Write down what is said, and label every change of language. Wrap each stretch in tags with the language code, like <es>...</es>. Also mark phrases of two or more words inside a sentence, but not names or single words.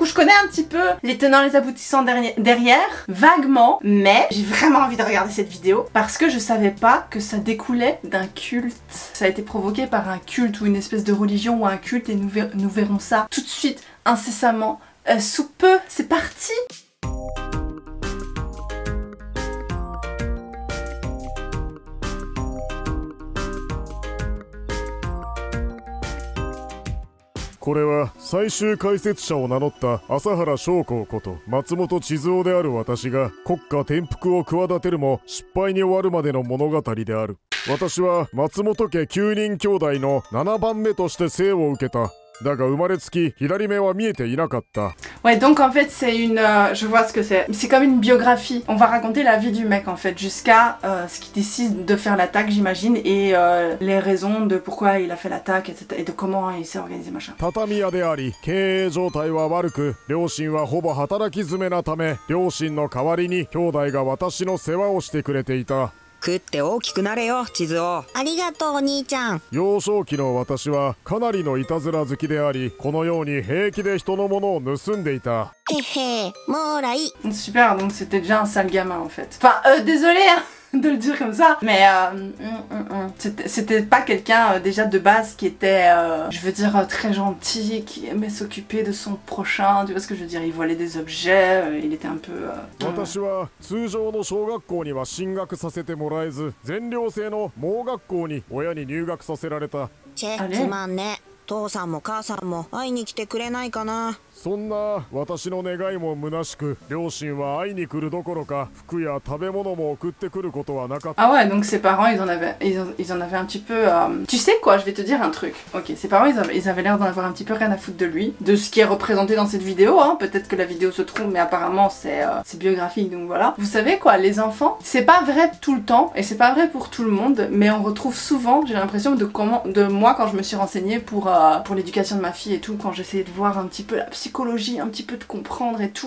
<fr>Je connais un petit peu les tenants, les aboutissants derrière, vaguement, mais j'ai vraiment envie de regarder cette vidéo parce que je savais pas que ça découlait d'un culte. Ça a été provoqué par un culte ou une espèce de religion ou un culte et nous verrons ça tout de suite, incessamment, sous peu. C'est parti!</fr> <ja>これは最終解説者を名乗った朝原将校こと松本千鶴夫である私が国家転覆を企てるも失敗に終わるまでの物語である。私は松本家9人兄弟の7番目として生を受けた。だが生まれつき左目は見えていなかった。</ja> <fr>Ouais, donc en fait c'est une... je vois ce que c'est. C'est comme une biographie. On va raconter la vie du mec en fait, jusqu'à ce qu'il décide de faire l'attaque j'imagine, et les raisons de pourquoi il a fait l'attaque, etc. Et de comment il s'est organisé machin.</fr> <ja>畳屋であり、経営状態は悪く、両親はほぼ働き詰めなため、両親の代わりに兄弟が私の世話をしてくれていた。食って大きくなれよ、地図を。ありがとう、お兄ちゃん。幼少期の私はかなりのいたずら好きであり、このように平気で人のものを盗んでいた。へへ、もうらい。</ja> <fr>Super, donc c'était déjà un sale gamin en fait. Enfin, désolé hein, de le dire comme ça, mais c'était pas quelqu'un déjà de base qui était, je veux dire, très gentil, qui aimait s'occuper de son prochain, tu vois ce que je veux dire, il volait des objets, il était un peu...</fr> <ja>私は通常の小学校には進学させてもらえず、全寮制の盲学校に親に入学させられた。チェ、つまんね。父さんも母さんも会いに来てくれないかな。そんな私の願いも虚しく、両親は会いに来るどころか服や食べ物も送ってくることはなかった。</ja> <fr>Ah ouais, donc ses parents ils en avaient un petit peu... Tu sais quoi, je vais te dire un truc. Ok, ses parents ils avaient l'air d'en avoir un petit peu rien à foutre de lui, de ce qui est représenté dans cette vidéo, hein. Peut-être que la vidéo se trompe, mais apparemment c'est biographique, donc voilà. Vous savez quoi, les enfants, c'est pas vrai tout le temps, et c'est pas vrai pour tout le monde, mais on retrouve souvent, j'ai l'impression de moi quand je me suis renseignée pour l'éducation de ma fille et tout, quand j'essayais de voir un petit peu la psychologie, un petit peu de comprendre et tout.</fr>